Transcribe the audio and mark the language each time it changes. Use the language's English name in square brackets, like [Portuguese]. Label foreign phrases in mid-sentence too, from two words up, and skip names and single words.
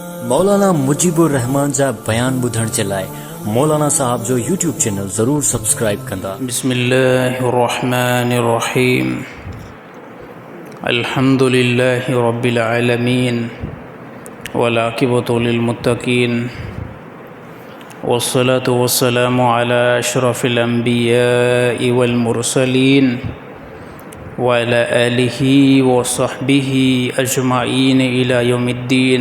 [Sindhi] मौलाना मुजीबुर रहमान जा बयान ॿुधण जे लाइ मौलाना साहब जो यूट्यूब चैनल ज़रूर सब्सक्राइब कंदा। [Arabic] بسم الله الرحمن الرحيم. الحمد لله رب العالمين والعاقبة للمتقين والصلاة والسلام على أشرف الأنبياء والمرسلين وعلى آله وصحبه أجمعين إلى يوم الدين.